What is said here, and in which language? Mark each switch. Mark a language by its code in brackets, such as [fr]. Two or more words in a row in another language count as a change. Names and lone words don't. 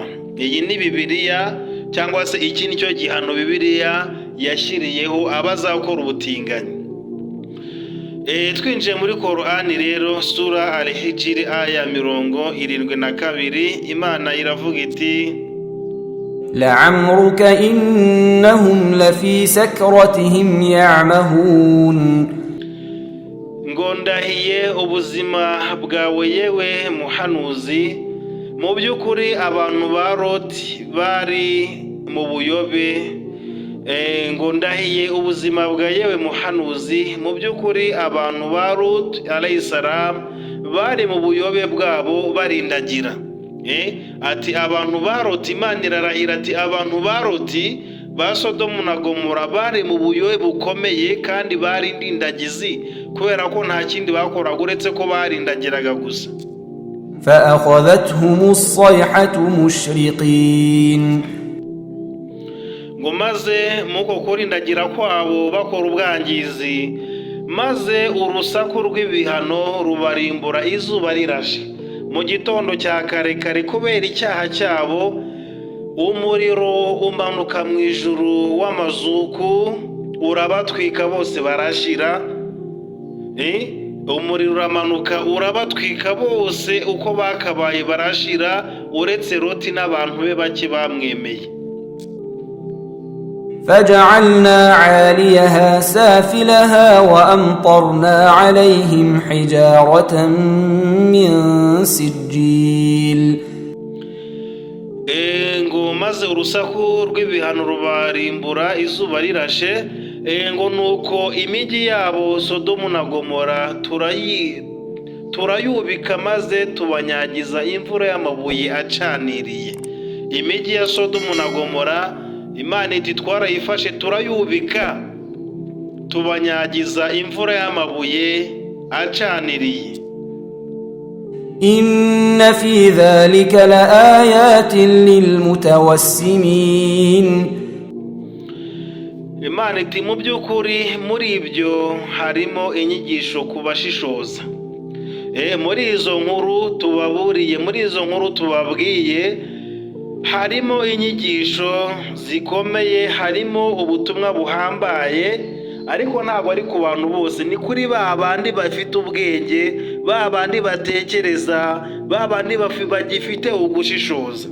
[rw] Iyi ni Bibiliya, cyangwa se iki ni cyo gihano Bibiliya yashyiriyeho abazakora ubutinganyi. Twinjiye muri Korani rero, sura Al-Hijr aya 72, Imana iravuga iti [ar] لعمرك إنهم لفي سكرتهم يعمهون. [rw] ngo ndahiye ubuzima bwawe yewe muhanuzi, mu by'ukuri abantu ba Loti bari mu buyobe. Ngo ndahiye ubuzima bwa yewe muhanuzi, mu by'ukuri abantu ba Lut [ar] عليه السلام [rw] bari mu buyobe bwabo barindagira. Ati abantu ba Loti, Imana irarahira ati abantu ba Loti, ba Sodomu na Gomora bari mu buyobe bukomeye kandi bari indindagizi, kubera ko nta kindi bakoraga uretse ko barindagiraga gusa. [ar] فأخذتهم الصيحة مشرقين. [rw] ngo maze muko kurindagira kwabo bakora ubwangizi, maze urusaku rw'ibihano rubarimbura izuba rirashe. Mu gitondo cya kare kare kubera icyaha cyabo, umuriro umanuka mu ijuru w'amazuku urabatwika bose barashira. Umuriro uramanuka urabatwika bose uko bakabaye barashira, uretse Loti n'abantu be bake bamwemeye. [ar] فجعلنا عاليها سافلها وأمطرنا عليهم حجارة من سجيل. [rw] ngo maze urusaku rw'ibihano rubarimbura izuba rirashe. ngo nuko imijyi yabo Sodomu na Gomora turayubika maze tubanyagiza imvura y'amabuye acaniriye. Imijyi ya Sodomu na Gomora Imana iti twarayifashe turayubika tubanyagiza imvura y'amabuye acaniriye. [ar] إن في ذلك لآيات للمتوسمين. [rw] Imana iti mu by'ukuri muri ibyo harimo inyigisho ku bashishoza. Muri izo nkuru tubaburiye, muri izo nkuru tubabwiye, harimo inyigisho zikomeye, harimo ubutumwa buhambaye, ariko ntabwo ari ku bantu bose, ni kuri ba bandi bafite ubwenge, ba bandi batekereza, ba bandi bagifite ugushishoza.